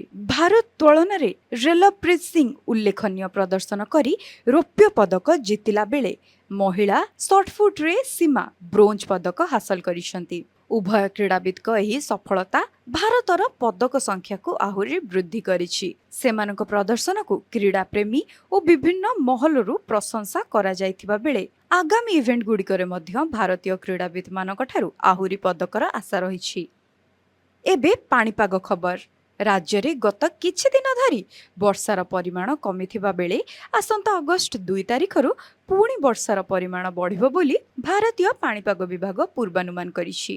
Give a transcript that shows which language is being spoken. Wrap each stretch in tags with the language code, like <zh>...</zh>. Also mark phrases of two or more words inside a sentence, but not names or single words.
<or>ଭାରତ ତୁଳନାରେ ରେଲପ୍ରୀତ ସିଂ ଉଲ୍ଲେଖନୀୟ ପ୍ରଦର୍ଶନ କରି ରୌପ୍ୟ ପଦକ ଜିତିଲା ବେଳେ ମହିଳା ସର୍ଟଫୁଟ୍ରେ ସୀମା ବ୍ରୋଞ୍ଜ ପଦକ ହାସଲ କରିଛନ୍ତି। ଉଭୟ କ୍ରୀଡ଼ାବିତଙ୍କ ଏହି ସଫଳତା ଭାରତର ପଦକ ସଂଖ୍ୟାକୁ ଆହୁରି ବୃଦ୍ଧି କରିଛି। ସେମାନଙ୍କ ପ୍ରଦର୍ଶନକୁ କ୍ରୀଡ଼ାପ୍ରେମୀ ଓ ବିଭିନ୍ନ ମହଲରୁ ପ୍ରଶଂସା କରାଯାଇଥିବା ବେଳେ ଆଗାମୀ ଇଭେଣ୍ଟ ଗୁଡ଼ିକରେ ମଧ୍ୟ ଭାରତୀୟ କ୍ରୀଡ଼ାବିତ ମାନଙ୍କଠାରୁ ଆହୁରି ପଦକର ଆଶା ରହି। ଏବେ ପାଣିପାଗ ଖବର। ରାଜ୍ୟ ରେ ଗତ କିଛି ଦିନ ଧରି ବର୍ଷାର ପରିମାଣ କମିଥିବା ବେଳେ ଆସନ୍ତା ଅଗଷ୍ଟ 2 ତାରିଖରୁ ପୁଣି ବର୍ଷାର ପରିମାଣ ବଢ଼ିବ ବୋଲି ଭାରତୀୟ ପାଣିପାଗ ବିଭାଗ ପୂର୍ବାନୁମାନ କରିଛି।</or>